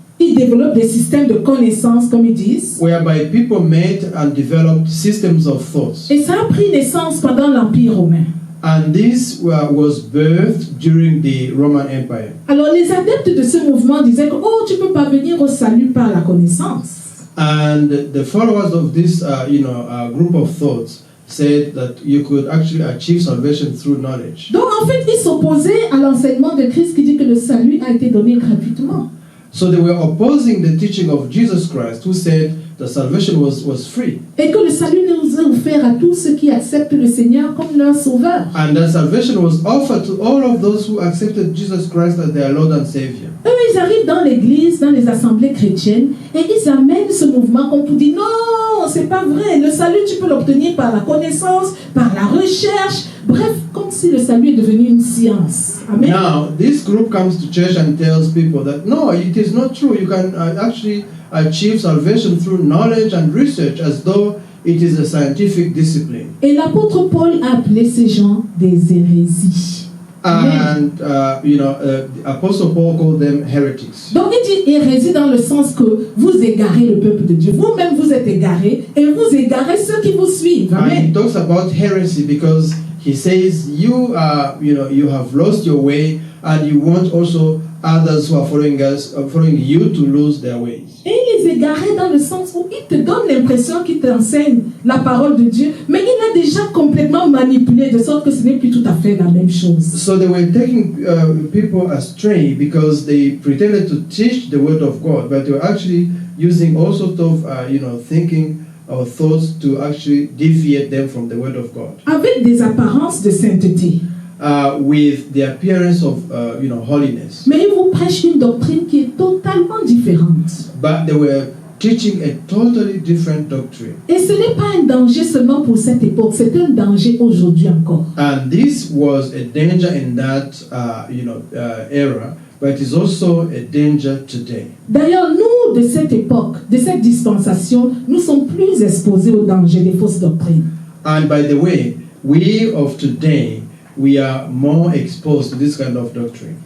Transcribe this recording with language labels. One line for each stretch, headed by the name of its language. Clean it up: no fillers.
French: Ils développent des systèmes de connaissances, comme ils disent.
English: whereby people made and developed systems of thoughts.
French: Et ça a pris naissance pendant l'Empire romain.
English: And this was birthed during the Roman Empire.
French: Alors les adeptes de ce mouvement disaient que tu ne peux pas venir au salut par la connaissance.
English: And the followers of this, group of thoughts said that you could actually achieve salvation through knowledge.
French: Donc en fait, ils s'opposaient à l'enseignement de Christ qui dit que le salut a été donné gratuitement.
English: So they were opposing the teaching of Jesus Christ, who said the salvation was free.
French: Et que le salut nous est offert à tous ceux qui acceptent le Seigneur comme leur sauveur.
English: And that salvation was offered to all of those who accepted Jesus Christ as their Lord and Savior.
French: Eux, ils arrivent dans l'église, dans les assemblées chrétiennes, et ils amènent ce mouvement comme pour dire non, c'est pas vrai. Le salut, tu peux l'obtenir par la connaissance, par la recherche. Bref, comme si le salut est devenu une science. Amen.
English: Now, this group comes to church and tells people that no, it is not true. You can actually achieve salvation through knowledge and research as though it is a scientific discipline.
French: Et l'apôtre Paul a appelé ces gens des hérésies. Amen.
English: And, the Apostle Paul called them heretics.
French: Donc il dit hérésie dans le sens que vous égarez le peuple de Dieu. Vous-même vous êtes égarés et vous égarez ceux qui vous suivent.
English: And he Amen. talks about heresy because he says you have lost your way and you want also others who are following you to lose their ways.
French: Et il les égarait dans le sens où il te donne l'impression qu'il t'enseigne la parole de Dieu, mais il a déjà complètement manipulé de sorte que ce n'est plus tout à fait la même chose.
English: So they were taking people astray because they pretended to teach the word of God, but they were actually using all sorts of thinking or thoughts to actually deviate them from the word of God.
French: Avec des apparences de sainteté.
English: With the appearance of holiness.
French: Mais il vous prêche une doctrine qui est totalement différente.
English: But they were teaching a totally different doctrine.
French: Et ce n'est pas un danger seulement pour cette époque, c'est un danger aujourd'hui encore.
English: And this was a danger in that era, but it is also a danger today.
French: D'ailleurs, nous, de cette époque, de cette dispensation, nous sommes plus exposés au danger des fausses doctrines.
English: And by the way, we of today, we are more exposed to this kind of doctrine.